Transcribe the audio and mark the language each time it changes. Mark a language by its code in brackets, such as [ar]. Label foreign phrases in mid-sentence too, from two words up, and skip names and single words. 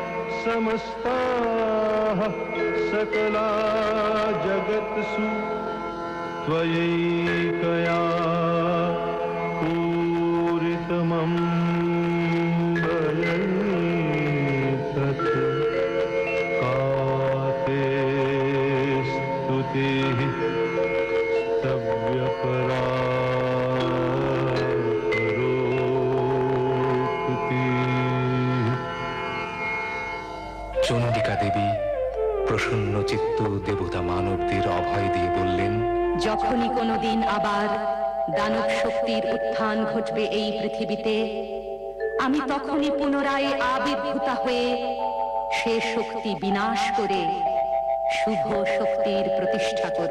[sa] समस्ताः सकला जगत्सु त्वयैकया पूरितमं तत् काते स्तुतिः स्तव्यपरा [bn] চণ্ডিকা দেবী প্রসন্ন চিত্ত দেবতা মানবদের অভয় দিয়ে বললেন, যখনই কোনোদিন আবার দানব শক্তির উত্থান ঘটবে এই পৃথিবীতে, আমি তখনই পুনরায় আবির্ভূতা হয়ে সে শক্তি বিনাশ করে শুভ শক্তির প্রতিষ্ঠা করব।